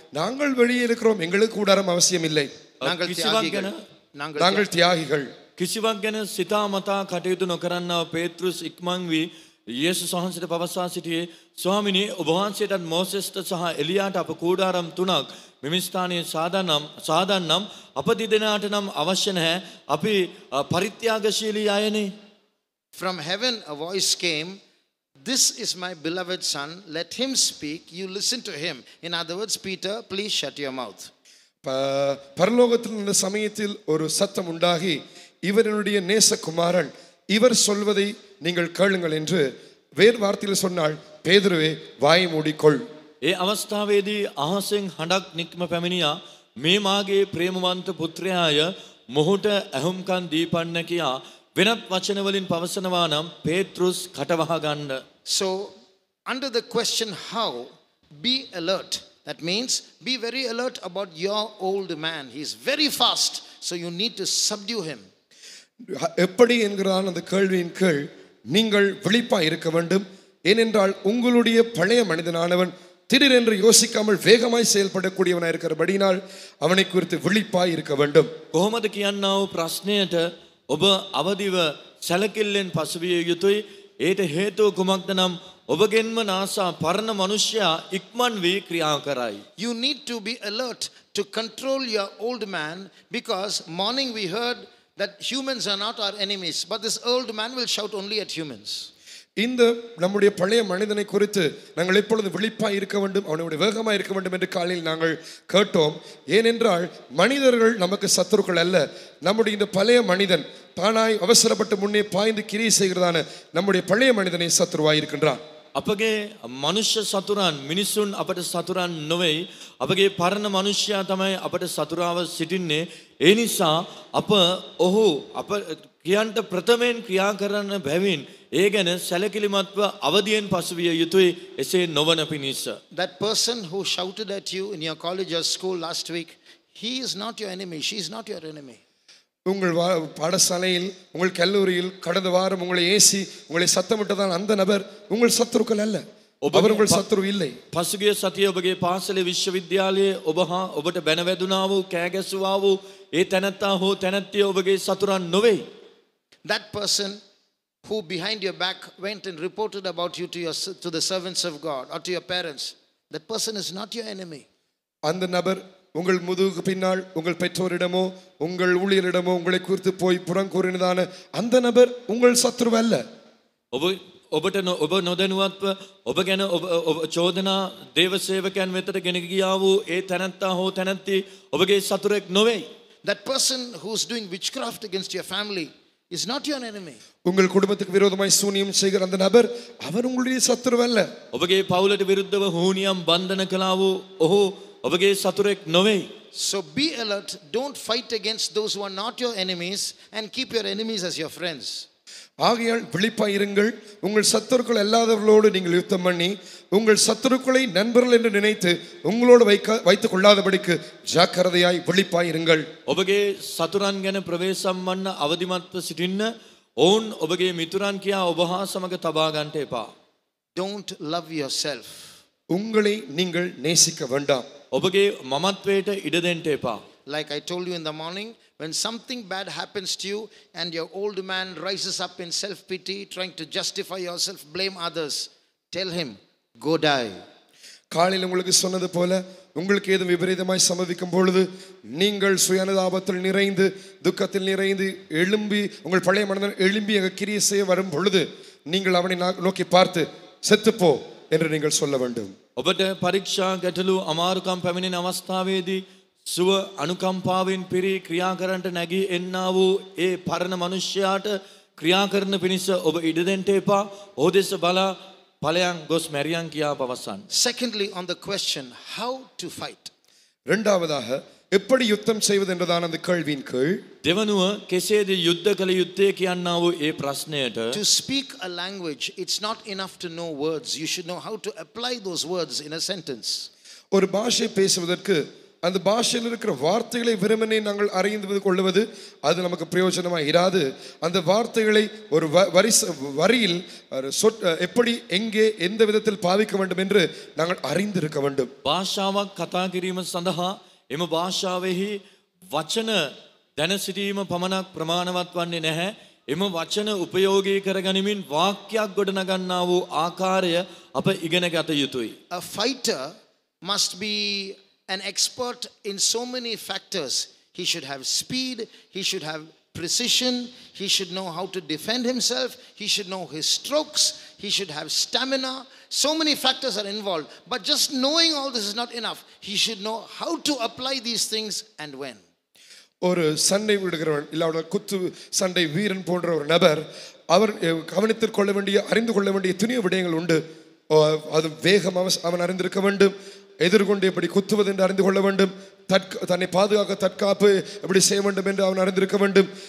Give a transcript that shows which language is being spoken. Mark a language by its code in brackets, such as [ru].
[ta] நாங்கள் வெளியே இருக்கிறோம், எங்களுக்கு கூடாரம் அவசியம் இல்லை. நாங்கள் தியாகிகள். [si] කිසිවක් ගැන සිතා මතා කටයුතු නොකරන්නව පේතෘස් ඉක්මන් වී යේසුස් වහන්සේට පවසා සිටියේ ස්වාමිනී ඔබ වහන්සේටත් මෝසෙස්ට සහ එලියාට අප කූඩාරම් තුනක් මෙම ස්ථානයේ සාදන්නම් අප දෙදෙනාට නම් අවශ්‍ය නැහැ අපි පරිත්‍යාගශීලී අයනේ. [en] From heaven a voice came, "This is my beloved son, let him speak, you listen to him." In other words, Peter, please shut your mouth. [ta] பரலோகத்தில் இந்த சமயத்தில் ஒரு சத்தம் உண்டாகி இவருடைய நேசகுமாரன் இவர் சொல்வதை நீங்கள் கேளுங்கள் என்று வேறு வார்த்தையில் சொன்னால் பேதுருவே வாய் மூடிக்கொள். [si] ඒ අවස්ථාවේදී අහසෙන් හඬක් නික්ම පැමිණියා මේ මාගේ ප්‍රේමවන්ත පුත්‍රයාය මොහුට ඇහුම්කන් දීපන්න කියා වෙනත් වචන වලින් පවසනවා නම් පේත්‍රුස් කටවහ ගන්න. [en] So under the question how, be alert. That means be very alert about your old man. He is very fast, so you need to subdue him. [ta] எப்படி என்கிறான் அந்த கேள்வியின் கீழ் நீங்கள் விழிப்பாய் இருக்க வேண்டும். ஏனென்றால் உங்களுடைய பழைய மனிதனானவன் திடீரென்று யோசிக்காமல் வேகமாய் செயல்படக்கூடியவனாய் இருக்கிறபடினால் அவனை குறித்து விழிப்பாய் இருக்க வேண்டும். [si] කොහොමද කියන්නා වූ ප්‍රශ්නයට ඔබ අවදිව සැලකිල්ලෙන් පසුවිය යුතුයි. ඒට හේතුව කුමක්ද නම් ඔබගෙන්ම නාසා පරණ මනුෂ්‍යයා ඉක්මන් වී ක්‍රියා කරයි. [en] You need to be alert to control your old man, because morning we heard that humans are not our enemies, but this old man will shout only at humans. [ta] இந்த நம்முடைய பழைய மனிதனை குறித்து நாங்கள் எப்பொழுது விழிப்பாய் இருக்க வேண்டும், அவனுடைய வேகமாய் இருக்க வேண்டும் என்று காலையில் நாங்கள் கேட்டோம். ஏனென்றால் மனிதர்கள் நமக்கு சத்துருக்கள் அல்ல. நம்முடைய இந்த பழைய மனிதன் தானாய் அவசரப்பட்டு முன்னே பாய்ந்து கிரியை செய்கிறதான நம்முடைய பழைய மனிதனை சத்துருவாய் இருக்கின்றான். [si] අපගේ මනුෂ්‍ය සතුරන් මිනිසුන් අපට සතුරන් නොවෙයි. අපගේ පරණ මනුෂ්‍යයා තමයි අපට සතුරාව සිටින්නේ. ඒ නිසා අප ඔහු අප කියන්ට ප්‍රථමයෙන් ක්‍රියා කරන්න බැවින් ඒ ගැන සැලකිලිමත්ව අවදියෙන් පසුවිය යුතුයි. එසේ නොවන පිණිස. [en] That person who shouted at you in your college or school last week, he is not your enemy, she is not your enemy. [ta] உங்கள் பாடசாலையில் உங்கள் கல்லூரியில் கடந்த வாரம் உங்களை ஏசி உங்களை சத்தமிட்டதான் அந்த நபர் உங்கள் சத்துருக்கள் அல்ல. அவர் உங்கள் சத்துரு இல்லை. [si] පසුගිය සතිය ඔබගේ පාසලේ විශ්වවිද්‍යාලයේ ඔබ හා ඔබට බැන වැදුනා වූ කෑ ගැසුවා වූ ඒ තැනැත්තා හෝ තැනැත්තිය ඔබගේ සතුරන් නොවේ. [en] That person who behind your back went and reported about you to the servants of God or to your parents, that person is not your enemy. [ta] அந்த நபர் உங்கள் முதுகுக்கு பின்னால் உங்கள் பெற்றோரிடமோ உங்கள் ஊழியரிடமோ உங்களை குறித்து போய் புறங்கூறினதான அந்த நபர் உங்கள் சத்ரு அல்ல. [si] ඔබට ඔබ නොදැනුවත්ව ඔබ ගැන ඔබ චෝදනා දේව සේවකයන් වෙතට ගෙන ගියා වූ ඒ තැනැත්තා හෝ තැනැත්ති ඔබගේ සතුරෙක් නොවේ. [en] That person who is doing witchcraft against your family is not your enemy. [ta] உங்கள் குடும்பத்துக்கு விரோதமாய் சூனியம் செய்கிற அந்த நபர் அவர் உங்களுடைய சத்துரு அல்ல. [si] ඔබගේ පවුලට විරුද්ධව හෝනියම් බන්ධන කළා වූ ඔහු ඔබගේ සතුරෙක් නොවේ. [en] So be alert, don't fight against those who are not your enemies and keep your enemies as your friends. [ta] ஆகையால் விழிப்பாய் இருங்கள். உங்கள் சத்துருக்கள் அல்லாதவர்களோடு நீங்கள் யுத்தம் பண்ணி உங்கள் சத்துருக்களை நண்பர்கள் என்று நினைத்து உங்களோடு வைத்துக் கொள்ளாதபடிக்கு ஜாக்கிரதையாய் விழிப்பாய் இருங்கள். [si] ඔබගේ සතුරන් ගැන ප්‍රවේශම් වන්න අවදිමත්ව සිටින්න. ඔවුන් ඔබගේ මිතුරන් කියා ඔබ හා සමග තබා ගන්නට එපා. [en] Don't love yourself. [ta] உங்களை நீங்கள் நேசிக்க வேண்டாம். [si] ඔබගේ මමත්වයට ඉඩ දෙන්න එපා. [en] Like I told you in the morning, when something bad happens to you and your old man rises up in self-pity, trying to justify yourself, blame others, tell him, go die. [ta] காலையில் உங்களுக்கு சொன்னது போல உங்களுக்கு ஏதும் விபரீதமாய் சம்பவிக்கும் பொழுது நீங்கள் சுயநதாபத்தில் நிறைந்து துக்கத்தில் நிறைந்து எழும்பி உங்கள் பழைய மனிதன் எழும்பி அங்கே கிரியை செய்ய வரும் பொழுது நீங்கள் அவனை நோக்கி பார்த்து செத்துப்போ என்று நீங்கள் சொல்ல வேண்டும். [si] ඔබට පරීක්ෂා ගැටලු අමාරුකම් පැමිණෙන අවස්ථාවේදී සුව අනුකම්පාවෙන් පිරි ක්‍රියා කරන්නට නැගී එන්නා වූ ඒ පරණ මනුෂ්‍යයාට ක්‍රියා කරන පිණිස ඔබ ඉඩ දෙන්න එපා. ඔහු දෙස බලා ඵලයන් ගොස් මැරියන් කියා පවසන්න. [en] Secondly, on the question how to fight. [ta] இரண்டாவதாக எப்படி யுத்தம் செய்வது என்றதான அந்த கேள்வியின் கீழ் [si] දෙවනුව කෙසේද යුද්ධ කළ යුත්තේ කියන්නා වූ ඒ ප්‍රශ්නයට [en] To speak a language, it's not enough to know words. You should know how to apply those words in a sentence. [ta] ஒரு பாஷை பேசுவதற்கு அந்த பாஷையில் இருக்கிற வார்த்தைகளை வெறுமனே நாங்கள் அறிந்து கொள்வது அது நமக்கு பிரயோஜனமாக இராது. அந்த வார்த்தைகளை ஒரு வரியில் எப்படி எங்கே எந்த விதத்தில் பாவிக்க வேண்டும் என்று நாங்கள் அறிந்திருக்க வேண்டும். [si] භාෂාවක් කතා කිරීම සඳහා එම භාෂාවෙහි වචන දැන සිටීම පමණක් ප්‍රමාණවත් වන්නේ නැහැ. එම වචන උපයෝගී කරගනිමින් වාක්‍යයක් ගොඩනගන්නා වූ ආකාරය අප ඉගෙන ගත යුතුයි. [en] A fighter must be an expert in so many factors. He should have speed, he should have precision, he should know how to defend himself, he should know his strokes, he should have stamina. So many factors are involved. But just knowing all this is not enough. He should know how to apply these things and when. [ta] ஒரு சண்டை விடுகிறவன் இல்லாவிட குத்து சண்டை வீரன் போன்ற ஒரு நபர் அவர் கவனித்துக் கொள்ள வேண்டிய அறிந்து கொள்ள வேண்டிய துணிய விடயங்கள் உண்டு. அது வேகம் அவன் அறிந்திருக்க வேண்டும். எதிர்கொண்டு எப்படி குத்துவது என்று அறிந்து கொள்ள வேண்டும். தன்னை பாதுகாக்க தற்காப்பு எப்படி செய்ய வேண்டும் என்று அவன் அறிந்திருக்க வேண்டும்.